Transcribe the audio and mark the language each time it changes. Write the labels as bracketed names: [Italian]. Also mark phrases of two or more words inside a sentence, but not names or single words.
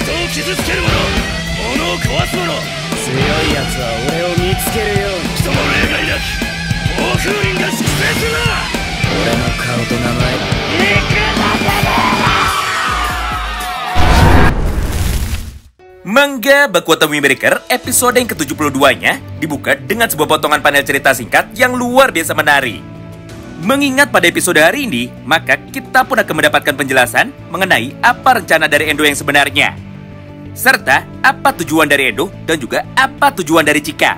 [Japanese] 傷つける者、物を壊す者、強い奴は俺を見つけるように。人も例外なき暴風林が粛清するな。俺の顔と名前 [Indonesian] Manga Baku Watamu Breaker episode yang ke-72-nya dibuka dengan sebuah potongan panel cerita singkat yang luar biasa menarik. Mengingat pada episode hari ini, maka kita pun akan mendapatkan penjelasan mengenai apa rencana dari Endo yang sebenarnya, serta apa tujuan dari Endo dan juga apa tujuan dari Chika.